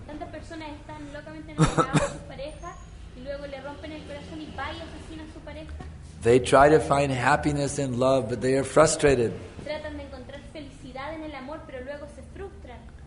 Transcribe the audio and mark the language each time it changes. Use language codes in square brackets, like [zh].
[es] Tantas personas están locamente enamoradas de sus parejas y luego le rompen el corazón y va y asesina a su pareja. [en] They try to find happiness in love, but they are frustrated. [es] Tratan de encontrar felicidad en el amor, pero luego se frustran.